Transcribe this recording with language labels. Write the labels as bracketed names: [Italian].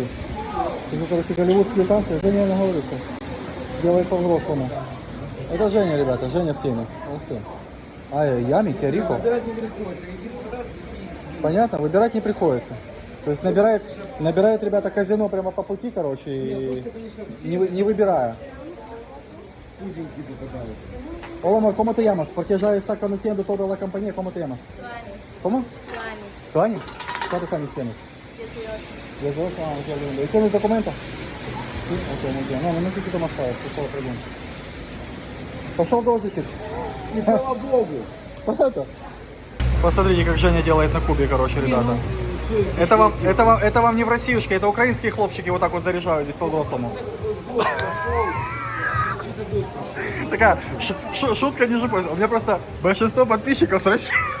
[Russian] Это, короче, голливудские танцы. Женя не говорит, что делает по-взрослому. Это Женя, ребята. Женя в теме. Ух ты. Ай, ями, Киарико. Понятно, выбирать не приходится. То есть набирает, ребята, казино прямо по пути, короче, и не выбирая. [Spanish] Hola, amor, ¿cómo te llamas? Porque ya está conociendo toda la compañía. ¿Cómo te llamas? ¿Cómo? Tuani. ¿Cuántos años tienes? 18. 18, ah, qué lindo. ¿Y tienes documentos? Sí. Ok, muy bien. No, no necesito más para eso, solo pregunto. [Russian] Пошел дождичек. И слава богу. Понятно? Посмотрите, как Женя делает на кубе, короче, ребята. Это вам не в Россиюшке, это украинские хлопчики вот так вот заряжают здесь по-взрослому. Такая шутка ниже пояса. У меня просто большинство подписчиков с России.